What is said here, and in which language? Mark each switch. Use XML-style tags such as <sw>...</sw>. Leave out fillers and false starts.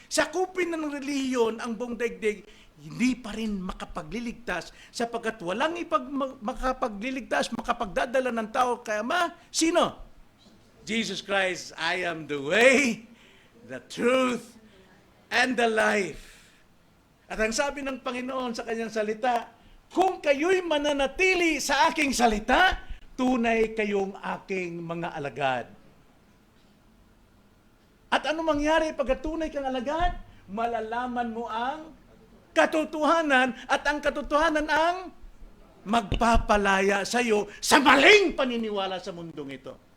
<tl>Sakupin ng relihiyon ang buong daigdig, hindi pa rin makapagliligtas sapagkat walang makapagliligtas, makapagdadala ng tao kay Ama. Sino?</tl> <en>Jesus Christ, I am the way, the truth, and the life.</en> <tl>At ang sabi ng Panginoon sa kanyang salita, kung kayo'y mananatili sa aking salita, tunay kayong aking mga alagad. At ano mangyari pag tunay kang alagad? Malalaman mo ang katotohanan at ang katotohanan ang magpapalaya sa iyo sa maling paniniwala sa mundong ito.</tl>